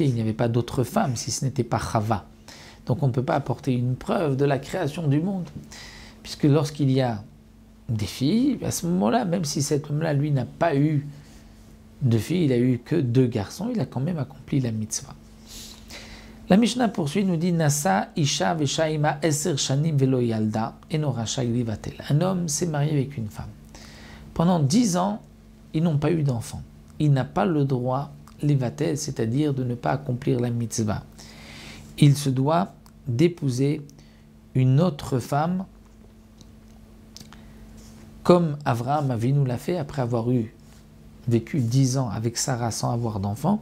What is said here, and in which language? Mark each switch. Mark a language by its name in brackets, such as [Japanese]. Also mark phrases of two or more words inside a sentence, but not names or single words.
[French] Il n'y avait pas d'autre femme si ce n'était pas Chava. Donc on ne peut pas apporter une preuve de la création du monde. Puisque lorsqu'il y a des filles, à ce moment-là, même si cet homme-là, lui, n'a pas eu de filles, il a eu que 2 garçons, il a quand même accompli la mitzvah. La Mishnah poursuit, nous dit [Hebrew] נשא אשה ושהה עמה עשר שנים ולא ילדה אינו רשאי ליבטל. [French] Un homme s'est marié avec une femme. Pendant 10 ans, ils n'ont pas eu d'enfant. Il n'a pas le droit livatel, c'est-à-dire de ne pas accomplir la mitzvah. Il se doit d'épouser une autre femme, comme Avraham Avinu l'a fait après avoir vécu 10 ans avec Sarah sans avoir d'enfant.